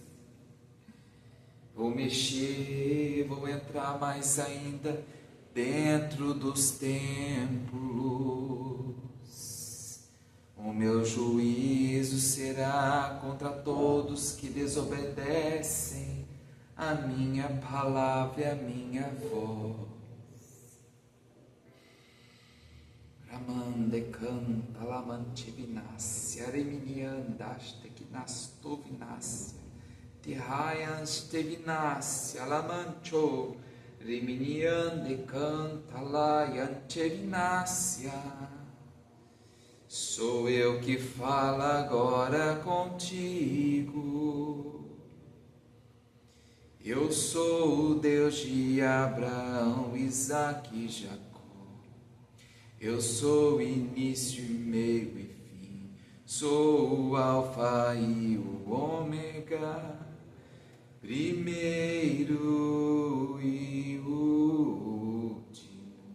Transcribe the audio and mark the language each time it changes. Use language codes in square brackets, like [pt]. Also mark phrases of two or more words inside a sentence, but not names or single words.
[pt] Vou mexer, vou entrar mais ainda dentro dos templos. O meu juízo será contra todos que desobedecem a minha palavra e a minha voz. Ramande canta lamantivinasya, reminiandaste kinastovinasya, tihayanstevinasya, lamancho, reminiande canta layantevinasya. Sou eu que falo agora contigo. Eu sou o Deus de Abraão, Isaque e Jacó. Eu sou o início, meio e fim, sou o alfa e o ômega, primeiro e último.